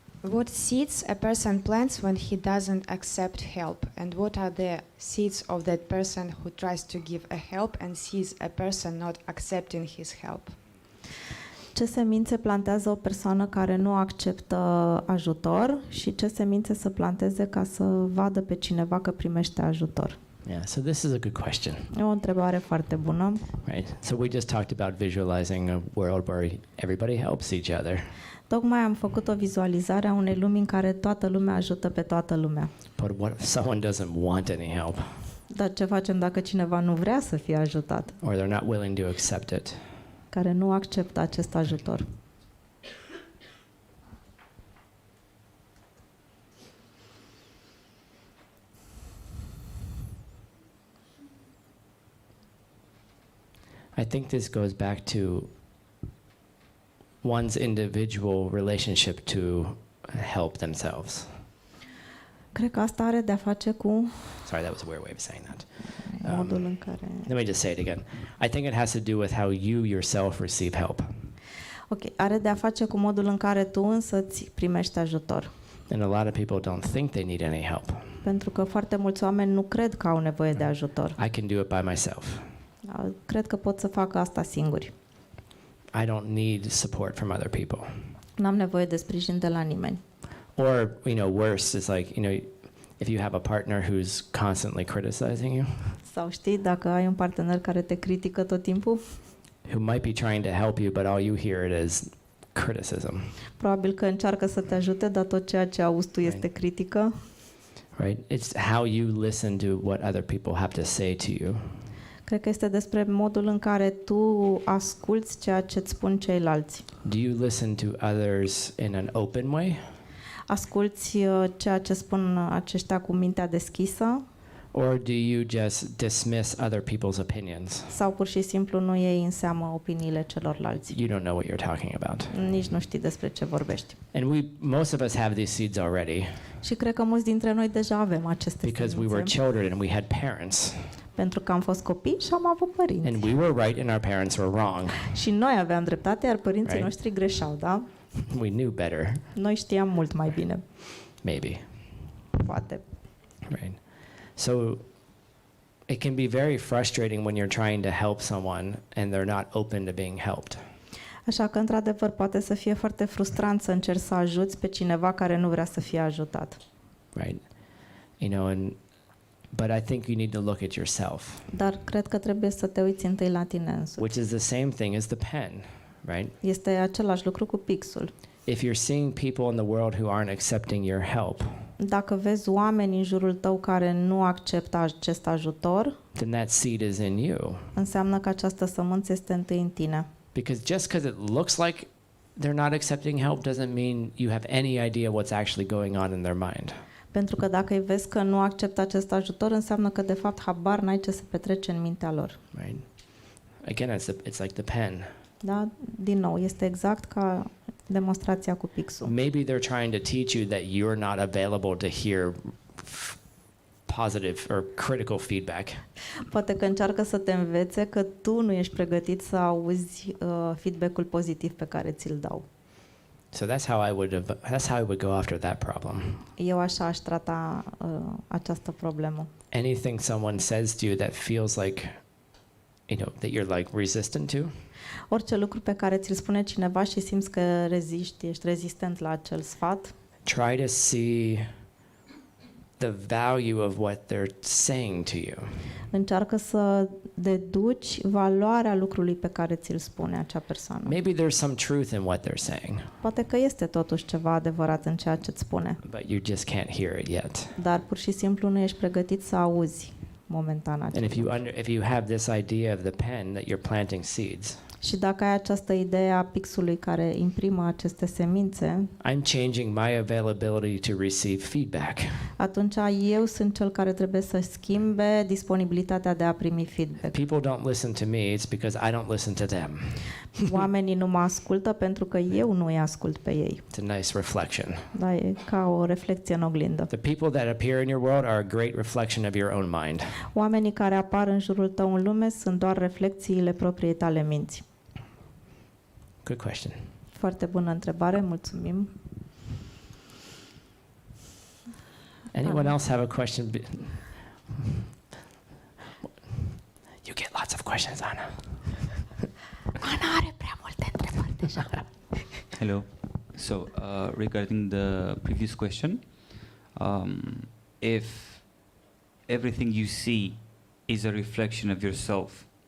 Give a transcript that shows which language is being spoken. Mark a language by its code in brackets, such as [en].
[en] What seeds a person plants when he doesn't accept help, and what are the seeds of that person who tries to give a help and sees a person not accepting his help? [ro] Ce semințe plantează o persoană care nu acceptă ajutor și ce semințe să planteze ca să vadă pe cineva că primește ajutor? [en] Yeah, so this is a good question, [ro] E o întrebare foarte bună. [en] right? So we just talked about visualizing a world where everybody helps each other. [ro] Tocmai am făcut o vizualizare a unei lumi în care toată lumea ajută pe toată lumea. [en] But what if someone doesn't want any help, [ro] Dar ce facem dacă cineva nu vrea să fie ajutat, [en] or they're not willing to accept it? [ro] care nu acceptă acest ajutor? [en] I think this goes back to one's individual relationship to help themselves. [ro] Cred că asta are de-a face cu [en] Sorry, that was a weird way of saying that. [ro] modul în care... [en] Let me just say it again. I think it has to do with how you yourself receive help. [ro] Ok, are de-a face cu modul în care tu însăți primești ajutor. [en] And a lot of people don't think they need any help. [ro] Pentru că foarte mulți oameni nu cred că au nevoie de ajutor. [en] I can do it by myself. [ro] Cred că pot să facă asta singuri. [en] I don't need support from other people. [ro] N-am nevoie de sprijin de la nimeni. [en] Or, worse is like, if you have a partner who's constantly criticizing you, [ro] Sau știi, dacă ai un partener care te critică tot timpul, [en] who might be trying to help you, but all you hear is criticism, [ro] probabil că încearcă să te ajute, dar tot ceea ce auzi tu este critică. [en] right? It's how you listen to what other people have to say to you. [ro] Cred că este despre modul în care tu asculți ceea ce îți spun ceilalți. [en] Do you listen to others in an open way? [ro] Asculți ceea ce spun aceștia cu mintea deschisă [en] Or do you just dismiss other people's opinions? [ro] sau pur și simplu nu iei în seamă opiniile celorlalți. [en] You don't know what you're talking about. [ro] Nici nu știi despre ce vorbești. [en] And most of us have these seeds already [ro] Și cred că mulți dintre noi deja avem aceste [en] because we were [ro] semințe, [en] children and we had parents. [ro] pentru că am fost copii și am avut părinți. [en] And we were right and our parents were wrong. [ro] Și noi aveam dreptate, iar părinții [en] Right. [ro] noștri greșeau, da? [en] We knew better, [ro] Noi știam mult mai bine, [en] maybe. [ro] poate. [en] Right. So it can be very frustrating when you're trying to help someone and they're not open to being helped. [ro] Așa că, într-adevăr, poate să fie foarte frustrant să încerci să ajuți pe cineva care nu vrea să fie ajutat. [en] Right. But I think you need to look at yourself, [ro] Dar cred că trebuie să te uiți întâi la tine însuți. [en] which is the same thing as the pen, right? [ro] Este același lucru cu pixul. [en] If you're seeing people in the world who aren't accepting your help, [ro] Dacă vezi oameni în jurul tău care nu acceptă acest ajutor, [en] then that seed is in you. [ro] înseamnă că această sămânță este întâi în tine. [en] Because just because it looks like they're not accepting help doesn't mean you have any idea what's actually going on in their mind. [ro] Pentru că dacă îi vezi că nu acceptă acest ajutor, înseamnă că de fapt habar n-ai ce se petrece în mintea lor. [en] Right? Again, it's like the pen. [ro] Da? Din nou, este exact ca demonstrația cu pixul. [en] Maybe they're trying to teach you that you're not available to hear positive or critical feedback. [ro] Poate că încearcă să te învețe că tu nu ești pregătit să auzi feedback-ul pozitiv pe care ți-l dau. [en] So that's how I would go after that problem. [ro] Eu așa aș trata această problemă. [en] Anything someone says to you that feels like, that you're like resistant to, [ro] Orice lucru pe care ți-l spune cineva și simți că reziști, ești rezistent la acel sfat, [en] try to see the value of what they're saying to you. [ro] încearcă să deduci valoarea lucrului pe care ți-l spune acea persoană. [en] Maybe there's some truth in what they're saying, [ro] Poate că este totuși ceva adevărat în ceea ce îți spune, [en] but you just can't hear it yet. [ro] dar pur și simplu nu ești pregătit să auzi momentan [en] And [ro] acel lucru. [en] if you have this idea of the pen that you're planting seeds, [ro] Și dacă ai această idee a pixului care imprimă aceste semințe, [en] I'm changing my availability to receive feedback. [ro] atunci eu sunt cel care trebuie să schimbe disponibilitatea de a primi feedback. [en] People don't listen to me, it's because I don't listen to them. [ro] Oamenii nu mă ascultă pentru că eu nu îi ascult pe ei. [en] It's a nice reflection. [ro] Da, e ca o reflecție în oglindă. [en] The people that appear in your world are a great reflection of your own mind. [ro] Oamenii care apar în jurul tău în lume sunt doar reflecțiile propriei tale minți. [en] Good question. [ro] Foarte bună întrebare, mulțumim. [en] Anyone else have a question? You get lots of questions, Anna. [ro] Ana are prea multe întrebări deja. [en] Hello. So, regarding the previous question, if everything you see is a reflection of yourself,